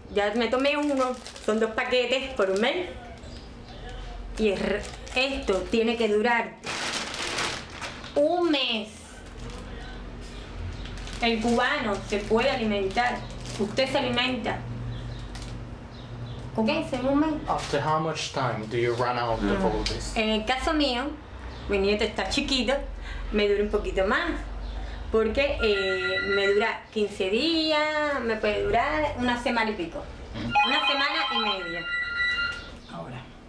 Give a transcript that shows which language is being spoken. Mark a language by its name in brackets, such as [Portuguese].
[Spanish] Ya me tomé uno, son 2 paquetes por un mes. Y esto tiene que durar un mes. El cubano se puede alimentar. Usted se alimenta. ¿Con qué? ¿En un mes? [English] After how much time do you run out of all this? [Spanish] En el caso mío, mi nieto está chiquito, me dura un poquito más. Porque me dura 15 días, me puede durar una semana y pico. Una semana y media. Ahora.